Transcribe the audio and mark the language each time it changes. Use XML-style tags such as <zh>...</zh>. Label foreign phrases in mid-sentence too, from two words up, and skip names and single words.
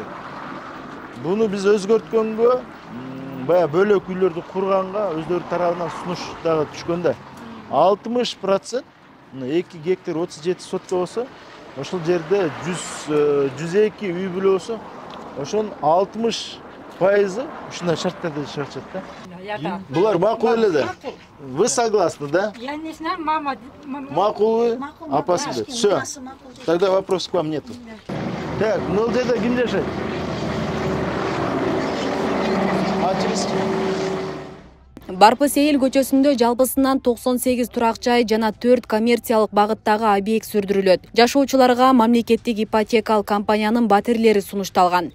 <ky>Буну биз өзгөрткөнгө, бая бөлөк үйлөрдү курганга өздөрү тарабынан сунуш дагы түшкөн да. 60%, 2 гектар 37 сотка болсо, ошол жерде 102 үй бүлө болсо, ошонун 60% ушундай шарттарда жашашат да. Булар макул эле да.</ky> <ru>Вы согласны, да? Я не знаю, мама.</ru> <ky>Макулбы? Апасы. Всё.</ky> <ru>Тогда вопросов к вам нету. Так,</ru> <ky>мына жерде ким жашайт? Барпы Сейил көчөсүндө жалпысынан 98 турак жай жана 4 коммерциялык багыттагы объект сүрдүрүлөт. Жашоочуларга мамлекеттик ипотекалык компаниянын батирлери сунушталган.</ky>